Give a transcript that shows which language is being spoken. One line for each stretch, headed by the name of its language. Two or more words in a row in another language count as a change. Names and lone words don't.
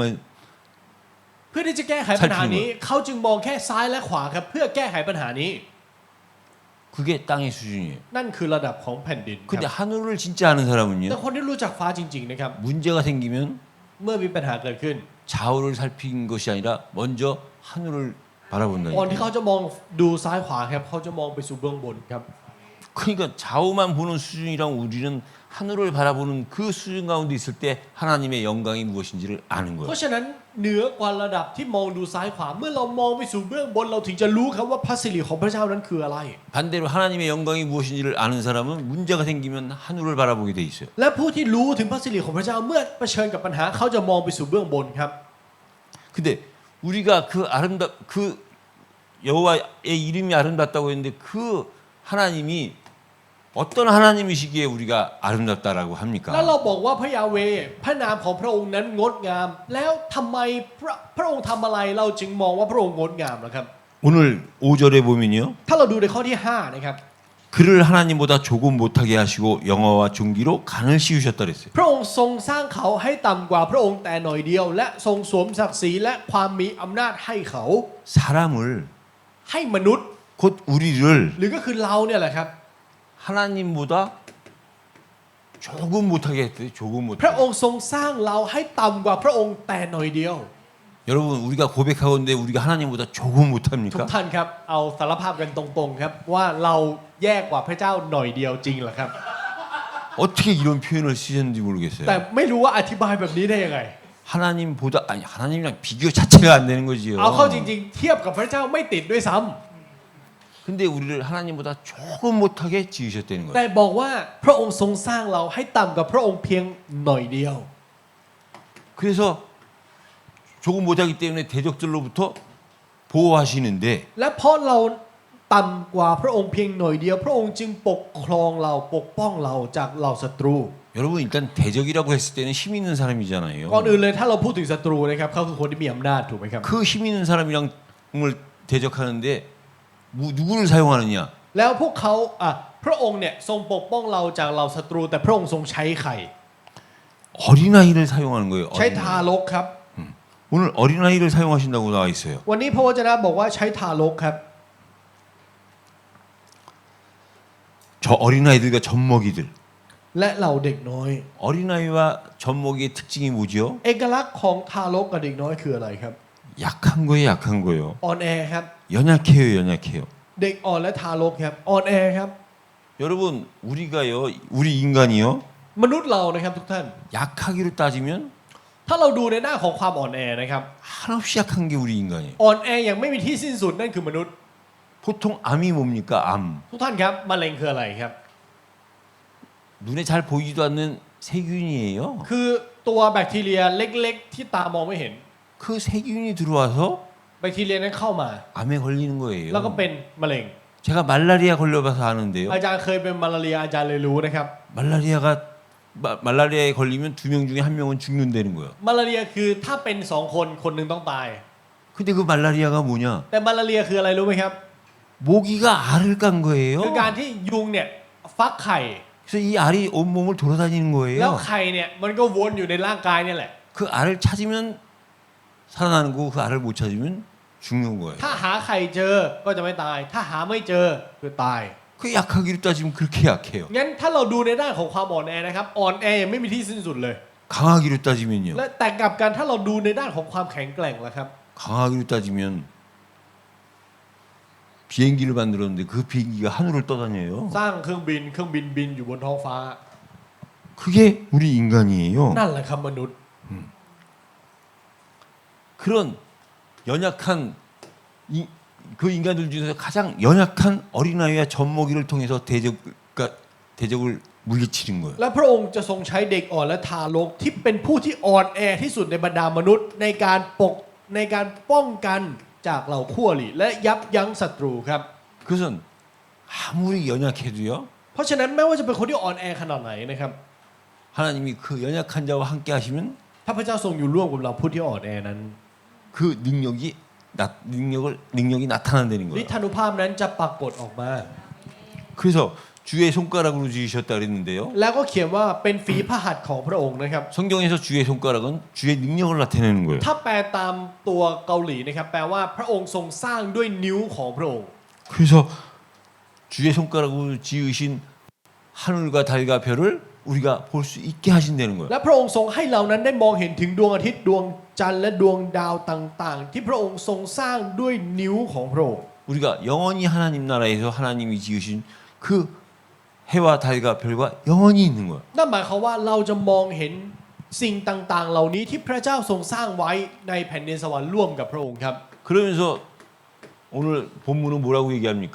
Thai: เพื่อที่จะแก้ไขปัญหานี้เขาจึงมองแค่ซ้ายและขวาครับเพื่อแก้ไขปัญหานี้
Korean: 그게 땅의 수준이에요.
Thai: นั่นคือระดับของแผ่นดินค
Korean: 근데
Thai: รับ
Korean: 하늘을 진짜 아는
Thai: แต่
Korean: 사람은요
Thai: คนที่รู้จักฟ้าจริงๆนะครับ
Korean: 문제가 생기면
Thai: เมื่อมีปัญหาเกิดขึ้น
Korean: 좌우를 살피는 것이 아니라 먼저 하늘을
Thai: ก่อนที่
Korean: 바라본다니까.
Thai: เขาจะมองดูซ้ายขวาครับเขาจะมองไปสู่เบื้องบนครับ
Korean: 그러니까 좌우만 보는 수준이랑 우리는 하늘을 바라보는 그 수준 가운데 있을 때 하나님의 영광이 무엇인지를 아는
Thai: เพ
Korean: 거예요.
Thai: ราะฉะนั้นเหนือกว่าระดับที่มองดูซ้ายขวาเมื่อเรามองไปสู่เบื้องบนเราถึงจะรู้ครับว่าพระสิริของพระเจ้านั้นคืออะไร
Korean: 반대로 하나님의 영광이 무엇인지를 아는 사람은 문제가 생기면 하늘을 바라보게 돼 있어요.
Thai: และผู้ที่รู้ถึงพระสิริของพระเจ้าเมื่อเผชิญกับปัญหาเขาจะมองไปสู่เบื้องบนครับ
Korean: 근데 우리가 그 여호와의 이름이 아름답다고 했는데 그 하나님이 어떤 하나님이시기에 우리가 아름답다라고
Thai: แล้ว
Korean: 합니까?
Thai: เราบอกว่าพระยาเวห์พระนามของพระองค์นั้นงดงาม แล้วทำไมพระองค์ทำอะไรเราจึงมองว่าพระองค์งดงามนะครับ
Korean: 오늘 5절에 보면요.
Thai: ถ้าเราดูในข้อที่5นะครับ
Korean: 그를 하나님보다 조금 못하게 하시고 영화와 존귀로 간을 씌우셨다 그랬어요.
Thai: พระองค์ทรงสร้างเขาให้ต่ำกว่าพระองค์แต่หน่อยเดียวและทรงสวมศักดิ์ศรีและความมีอำนาจให้เขา
Korean: 사람을
Thai: ให้มนุษย์
Korean: 곧 우리를
Thai: หรือก็คือเราเนี่ยแหละครับ
Korean: 하나님보다 조금 못하게 했대요. 조금
Thai: พระ
Korean: 못하게.
Thai: องค์ทรงสร้างเราให้ต่ำกว่าพระองค์แต่หน่อยเดียว
Korean: 여러분 우리가 고백하건대 우리가 하나님보다 조금
Thai: ทุก
Korean: 못합니까?
Thai: ท่านครับเอาสารภาพกันตรงๆครับว่าเราแย่กว่าพระเจ้าหน่อยเดียวจริงเหรอครับ
Korean: 어떻게 이런 표현을 쓰셨는지 모르겠어요.
Thai: แต่ไม่รู้ว่าอธิบายแบบนี้ได้ยังไง
Korean: 하나님보다 아니 하나님이랑 비교 자체가 안 되는 거지요.
Thai: เอาเข้าจริงๆ เทียบกับพระเจ้าไม่ติดด้วยซ้ำ
Korean: 근데 우리를 하나님보다 조금 못하게 지으셨다는
Thai: แต่
Korean: 거예요.
Thai: บอกว่าพระองค์ทรงสร้างเราให้ต่ำกว่าพระองค์เพียงหน่อยเดียว
Korean: 그래서 조금 못하기 때문에 대적들로부터 보호하시는데
Thai: และเพราะเราต่ำกว่าพระองค์เพียงหน่อยเดียว พระองค์จึงปกครองเราปกป้องเราจากเหล่าศัตรู
Korean: 여러분 일단 대적이라고 했을 때는 힘 있는 사람이잖아요.
Thai: ก่อนอื่นเลยถ้าเราพูดถึงศัตรูนะครับเขาคือคนที่มีอำนาจถูกไหมครับ
Korean: 그 힘 있는 사람이랑을 대적하는데 누구를 사용하느냐?
Thai: แล้วพวกเขาพระองค์เนี่ยทรงปกป้องเราจากเหล่าศัตรูแต่พระองค์ทรงใช้ใคร
Korean: 어린아이를 사용하는 거예요.
Thai: ใช้
Korean: 어린아이.
Thai: ทารกครับ
Korean: 오늘 어린아이를 사용하신다고 나와 있어요.
Thai: วันนี้พระวจนะบอกว่าใช้ทารกครับ
Korean: 저 어린아이들과 젖먹이들.
Thai: และเหล่าเด็กน้อย
Korean: 어린아이와 젖먹이의 특징이 뭐죠?
Thai: เอกลักษณ์ของทารกกับเด็กน้อยคืออะไรครับ
Korean: 약한 거예요, 약한 거예요.
Thai: อ่อนแอครับ
Korean: 연약해요, 연약해요.
Thai: เด็กอ่อนและทารกครับอ่อนแอครับ
Korean: 여러분, 우리가요, 우리 인간이요,
Thai: มนุษย์เรานะครับทุกท่าน
Korean: 약하기로 따지면
Thai: ถ้าเราดูในหน้าของความอ่อนแอนะครับ
Korean: 한없이 약한 게 우리 인간이에요.
Thai: อ่อนแออย่างไม่มีที่สิ้นสุดนั่นคือมนุษย์
Korean: 보통 암이 뭡니까? 암.
Thai: ทุกท่านครับมะเร็งคืออะไรครับ
Korean: 눈에 잘 보이지도 않는 세균이에요.
Thai: คือตัวแบคทีเรียเล็กๆ ที่ตามองไม่เห็น
Korean: 그 세균이 들어와서
Thai: แบคทีเรียนั้นเข้ามา
Korean: 암에 걸리는 거예요.
Thai: แล้วก็เป็นมะเร็ง
Korean: 제가 말라리아 걸려봐서 아는데요.
Thai: อาจารย์เคยเป็นมาลาเรียอาจารย์เลยรู้นะครับ
Korean: 말라리아에 걸리면 2명 중에 1명은 죽는다는 거예요.
Thai: มาลาเรียคือถ้าเป็น2คนคนหนึ่งต้องตาย
Korean: 근데 그 말라리아가 뭐냐?
Thai: แต่มาลาเรียคืออะไรรู้ไหมครับ
Korean: 모기가 알을 깐 거예요.
Thai: คือการที่ยุงเนี่ยฟักไข่
Korean: 그래서 이 알이 온몸을 돌아다니는
Thai: แล้ว
Korean: 거예요.
Thai: ไข่เนี่ยมันก็วนอยู่ในร่างกายเนี่ยแหละ
Korean: 그 알을 찾으면 살아나는 거고 그 알을 못 찾으면 죽는 거예요.
Thai: ถ้าหาไข่เจอก็จะไม่ตาย ถ้าหาไม่เจอคือตาย
Korean: 그 약하기로 따지면 그렇게 약해요.
Thai: งั้นถ้าเราดูในด้านของความอ่อนแอนะครับอ่อนแอยังไม่มีที่สิ้นสุดเลย
Korean: 강하기로 따지면요.
Thai: และแต่กลับกันถ้าเราดูในด้านของความแข็งแกร่งล่ะครับ
Korean: 강하기로 따지면 비행기를 만들었는데 그 비행기가 하늘을 떠다녀요.
Thai: สร้างเครื่องบินบินอยู่บนท้องฟ้า
Korean: 그게 우리 인간이에요.
Thai: นั่นแหละครับมนุษย์
Korean: 그런 연약한 그 인간들 중에서 가장 연약한 어린아이와 젖먹이를 통해서 대적을 물리치는 거예요.
Thai: และพระองค์จะทรงใช้เด็กอ่อนและทารกที่เป็นผู้ที่อ่อนแอที่สุดในบรรดามนุษย์ในการป้องกันจากเหล่าคู่อริและยับยั้งศัตรูครับ
Korean: 그것은 아무리 연약해도요.
Thai: เพราะฉะนั้นไม่ว่าจะเป็นคนที่อ่อนแอขนาดไหนนะครับ
Korean: 하나님이 그 연약한 자와 함께 하시면
Thai: ถ้าพระเจ้าทรงอยู่ร่วมกับเราผู้ที่อ่อนแอนั้น
Korean: 그 능력이 나타난다는
Thai: ฤ
Korean: 거예요.
Thai: ทธานุภาพนั้นจะปรากฏออกมา
Korean: 그래서 주의 손가락으로 지으셨다 그랬는데요.
Thai: แล้วก็เขียนว่าเป็นฝีพระหัตถ์ของพระองค์นะครับ
Korean: 성경에서 주의 손가락은 주의 능력을 나타내는 거예요.
Thai: ถ้าแปลตามตัวเกาหลีนะครับแปลว่าพระองค์ทรงสร้างด้วยนิ้วของพระองค์
Korean: 그래서 주의 손가락으로 지으신 하늘과 달과 별을 우리가 볼 수 있게 하신다는 거예요.
Thai: และพระองค์ทรงให้เรานั้นได้มองเห็นถึงดวงอาทิตย์ดวงจันทร์และดวงดาวต่างๆ ที่พระองค์ทรงสร้างด้วยนิ้วของพระองค์
Korean: 우리가 영원히 하나님 나라에서 하나님이 지으신 그 해와 달과 별과 영원히 있는 거예요.
Thai: นั่นหมายความว่าเราจะมองเห็นสิ่งต่างๆ เหล่านี้ที่พระเจ้าทรงสร้างไว้ในแผ่นดินสวรรค์ร่วมกับพระองค์ครับ
Korean: 그러면서 오늘 본문은 뭐라고 얘기합니까?